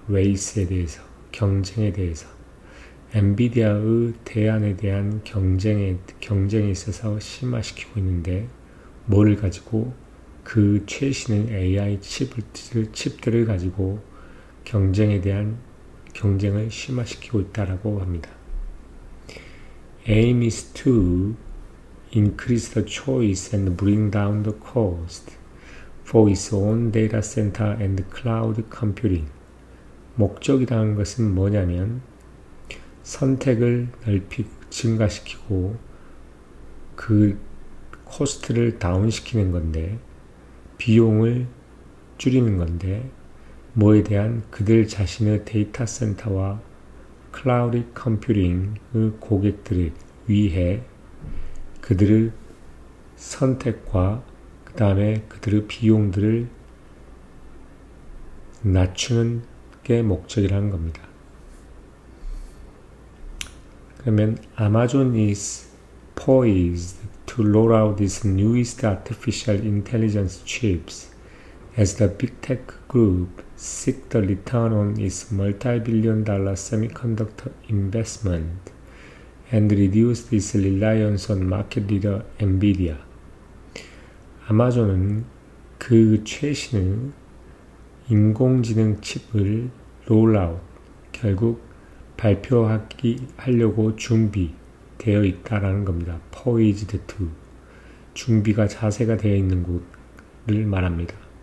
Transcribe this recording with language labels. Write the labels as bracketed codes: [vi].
[ko] 레이스에 대해서, 경쟁에 대해서. 엔비디아의 대안에 대한 경쟁에 있어서 심화시키고 있는데, 뭐를 가지고? 그 최신의 AI 칩들을 가지고 경쟁을 심화시키고 있다라고 합니다. [en] Aim is to increase the choice and bring down the cost for its own data center and cloud computing. [ko] 목적이라는 것은 뭐냐면 선택을 증가시키고 그 코스트를 다운시키는 건데 비용을 줄이는 건데 뭐에 대한 그들 자신의 데이터 센터와 클라우드 컴퓨팅의 고객들을 위해 그들의 선택과 그 다음에 그들의 비용들을 낮추는 게 목적이라는 겁니다. 그러면 [en] Amazon is poised to roll out its newest artificial intelligence chips as the big tech group seek the return on its multi-billion-dollar semiconductor investment and reduce its reliance on market leader NVIDIA. [ko] 아마존은 그 최신의 인공지능 칩을 롤아웃, 결국 발표하려고 준비되어 있다라는 겁니다. [en] poised to, [ko] 준비가 자세가 되어 있는 곳을 말합니다.